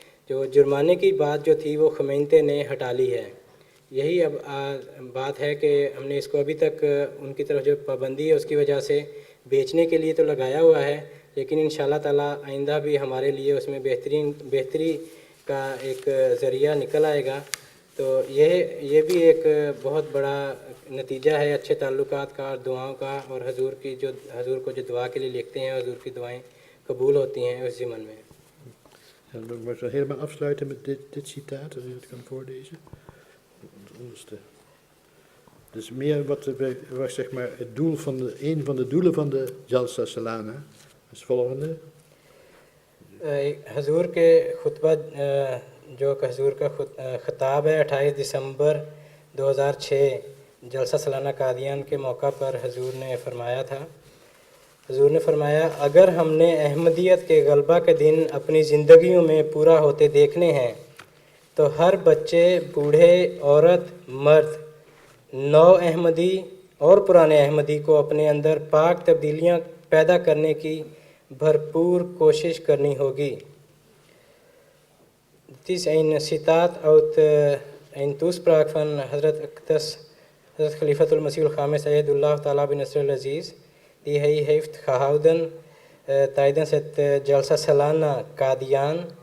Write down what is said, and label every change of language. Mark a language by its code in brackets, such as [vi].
[ur] جو جرمانے کی بات جو تھی وہ خمینتے نے ہٹا لی ہے. یہی اب بات ہے کہ ہم نے اس کو ابھی تک ان کی طرف جو پابندی ہے اس کی وجہ سے بیچنے کے لیے تو لگایا ہوا ہے، لیکن انشاءاللہ تعالیٰ آئندہ بھی ہمارے لیے اس میں بہتری کا ایک ذریعہ نکل آئے گا. تو یہ بھی ایک بہت بڑا نتیجہ ہے اچھے تعلقات کا اور دعاؤں کا، اور حضور کو جو دعا کے لیے لکھتے ہیں حضور کی دعائیں قبول ہوتی ہیں اس ضمن میں. [nl] En we zullen helemaal afsluiten met dit citaat, als u het kan voorlezen. Het onderste. Dus meer wat was zeg maar het doel van een van de doelen van de Jalsa Salana. Dat is het volgende. [ur] حضور کے خطبہ جو کہ حضور کا خطاب ہے 28 دسمبر 2006 جلسہ سالانہ قادیان کے موقع پر حضور نے فرمایا تھا. حضور نے فرمایا، اگر ہم نے احمدیت کے غلبہ کے دن اپنی زندگیوں میں پورا ہوتے دیکھنے ہیں تو ہر بچے، بوڑھے، عورت، مرد، نو احمدی اور پرانے احمدی کو اپنے اندر پاک تبدیلیاں پیدا کرنے کی بھرپور کوشش کرنی ہوگی. [nl] Het is een citaat uit een toespraak van Hazrat Khalifatul Masih al-Khamis Ayyadullah Ta'ala bin Nasr al-Aziz, die hij heeft gehouden tijdens het Jalsa Salana Qadian.